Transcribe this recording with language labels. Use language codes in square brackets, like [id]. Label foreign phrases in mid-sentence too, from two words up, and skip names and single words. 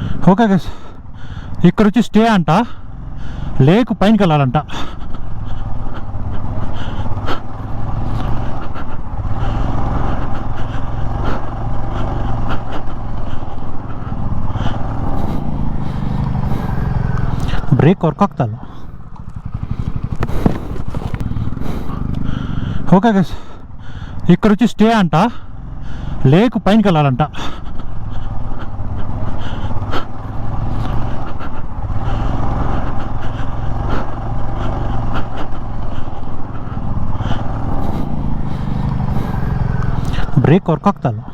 [en] okay guys, [te] ఇక్కడ వచ్చి స్టే అంట, లేక్ పైనకి వెళ్ళాలంట. [en] brake work [kn] ಆಗ್ತಲ್ಲ. [en] okay guys, [te] ఇక్కడ వచ్చి స్టే అంట, లేక్ పైనకి వెళ్ళాలంట. [en] brake work [kn] ಆಗ್ತಲ್ಲ.